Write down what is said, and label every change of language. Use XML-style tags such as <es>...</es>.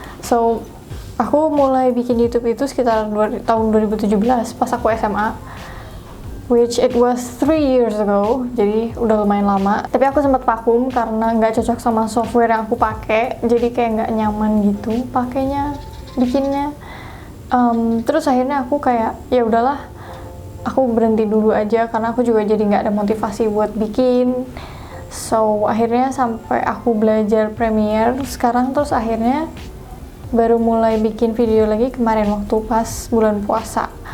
<id>So aku mulai bikin YouTube itu sekitar tahun 2017 pas aku SMA.</id> <en>Which it was 3 years ago,</en> <id>jadi udah lumayan lama. Tapi aku sempat vakum karena nggak cocok sama software yang aku pakai, jadi kayak nggak nyaman gitu pakainya, bikinnya. Terus akhirnya aku kayak ya udahlah, aku berhenti dulu aja karena aku juga jadi nggak ada motivasi buat bikin. So akhirnya sampai aku belajar Premiere sekarang, terus akhirnya baru mulai bikin video lagi kemarin waktu pas bulan puasa.</id>